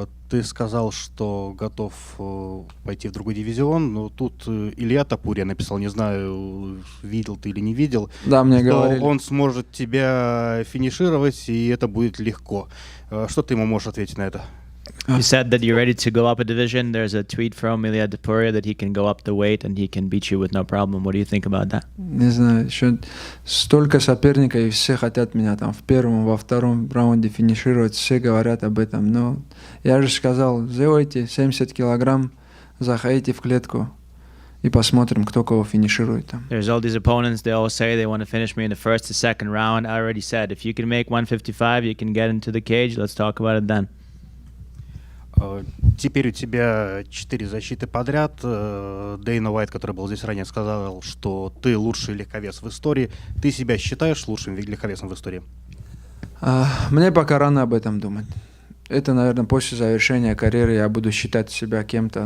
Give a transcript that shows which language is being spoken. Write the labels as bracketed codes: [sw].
[ru] Ты сказал, что готов пойти в другой дивизион, но тут Илья Топурия написал, не знаю, видел ты или не видел, да, мне что говорили. Он сможет тебя финишировать, и это будет легко. Что ты ему можешь ответить на это? [en] You said that you're ready to go up a division. There's a tweet from Ilya Tapuria that he can go up the weight and he can beat you with no problem. What do you think about that? [ru] Не знаю, еще столько соперников, и все хотят меня там в первом, во втором раунде финишировать, все говорят об этом. Но я же сказал, сделайте 70 килограмм, заходите в клетку и посмотрим, кто кого финиширует там. [en] There's all these opponents, they all say they want to finish me in the first or second round. I already said, if you can make 155, you can get into the cage. Let's talk about it then. [ru] Теперь у тебя 4 защиты подряд. Дейна Уайт, который был здесь ранее, сказал, что ты лучший легковес в истории. Ты себя считаешь лучшим легковесом в истории? Мне пока рано об этом думать. Это, наверное, после завершения карьеры я буду считать себя кем-то.